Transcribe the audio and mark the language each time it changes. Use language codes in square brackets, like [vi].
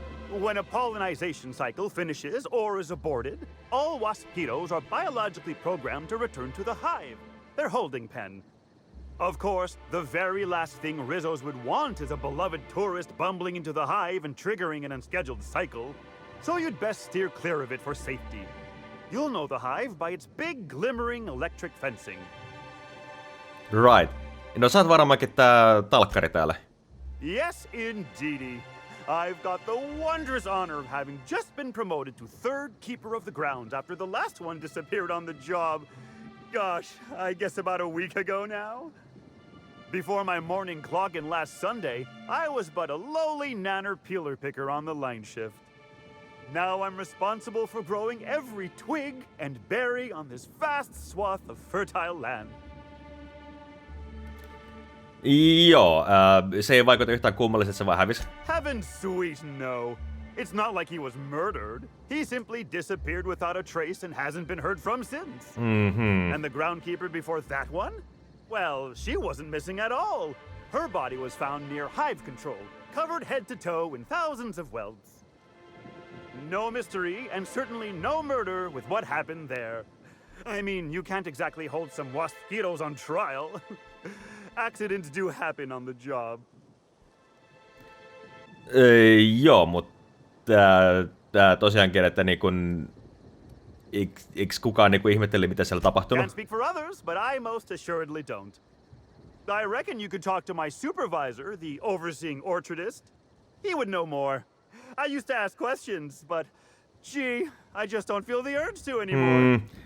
[en] When a pollinization cycle finishes or is aborted, all mosquitoes are biologically programmed to return to the hive, their holding pen. Of course, the very last thing Rizzo's would want is a beloved tourist bumbling into the hive and triggering an unscheduled cycle. So you'd best steer clear of it for safety. You'll know the hive by its big, glimmering electric fencing. Right. [fi] No sä oot varmaankin tää talkkari täällä. [en] Yes, indeedy. I've got the wondrous honor of having just been promoted to third keeper of the grounds after the last one disappeared on the job. Gosh, I guess about a week ago now? Before my morning clock-in last Sunday, I was but a lowly nanner peeler picker on the line shift. Now I'm responsible for growing every twig and berry on this vast swath of fertile land. [fi] Joo, se ei vaikuta yhtään kummalliselta, että se vaan hävisi. [en] Heaven sweet, no. It's not like he was murdered. He simply disappeared without a trace and hasn't been heard from since. And the groundkeeper before that one? Well, she wasn't missing at all. Her body was found near hive control, covered head to toe in thousands of welds. No mystery, and certainly no murder with what happened there. I mean, you can't exactly hold some mosquitoes on trial. Accidents do happen on the job. [fi] Joo, mutta tää tosiaankin, että niin kun... Eiks kukaan niinku ihmetteli, mitä siellä tapahtunut? [en] Can't speak for others, but I most assuredly don't. I reckon you could talk to my supervisor, the overseeing orchardist. He would know more. I used to ask questions, but gee, I just don't feel the urge to anymore.